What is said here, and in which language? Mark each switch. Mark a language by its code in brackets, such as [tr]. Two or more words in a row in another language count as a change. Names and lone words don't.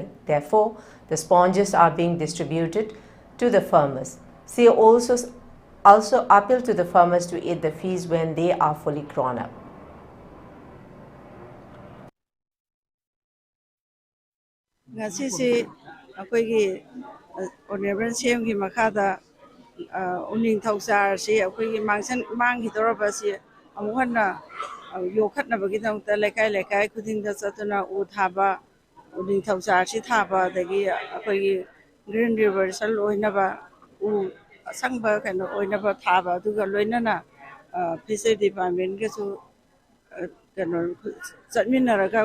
[en] Therefore, the sponges are being distributed to the farmers. She also appealed to the farmers to eat the fish when they are fully grown up. Honorable CM [mni] ki makada uning thauchar si akoi mang hi doraba si amuhanna yokhatna bagi dam ta lekai kuding da satuna u thaba uning thauchar si thaba dagi akoi [en] green reversal [mni] oina ba u sangba kano oina ba thaba duga loinana [en] fishery department [mni] ke su kano chatminaraga